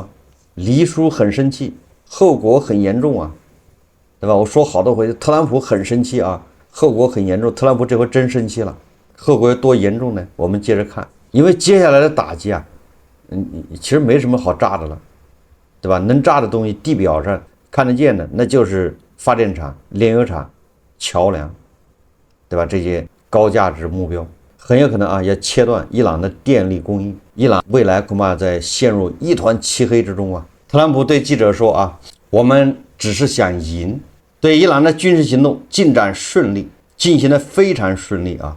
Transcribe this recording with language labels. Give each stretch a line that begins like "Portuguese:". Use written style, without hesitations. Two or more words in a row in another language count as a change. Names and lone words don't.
Chinese: 黎叔很生气，后果很严重啊，对吧？我说好多回，特朗普很生气啊，后果很严重。特朗普这回真生气了，后果有多严重呢？我们接着看，因为接下来的打擊啊，其實沒什麼好炸的了，對吧？能炸的東西，地表上看得見的，那就是發電廠、煉油廠、橋樑，對吧？這些高價值目標，很有可能啊，要切斷伊朗的電力供應。伊朗未來恐怕在陷入一團漆黑之中啊。特朗普對記者說啊，我們只是想贏。對伊朗的軍事行動進展順利，進行得非常順利啊。